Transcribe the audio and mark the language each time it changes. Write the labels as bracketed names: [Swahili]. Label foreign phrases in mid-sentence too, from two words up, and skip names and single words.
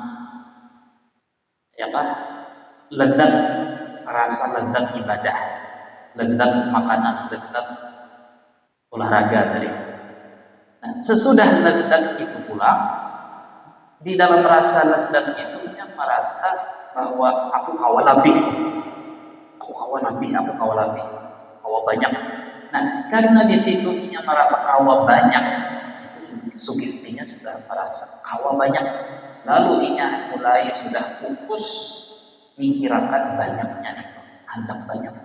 [Banjar] Ya Pak, lezat, rasa lezat ibadah, lezat makanan, lezat olahraga tadi. Nah, sesudah lezat itu pulang, di dalam rasa lezat itu merasa bahwa aku kawa lebih, kawa banyak. Nah, karena di situ merasa kawa banyak, itu sugestinya sudah merasa kawa banyak. Lalu inya mulai sudah fokus mikirakan banyaknya nih, hendak banyak.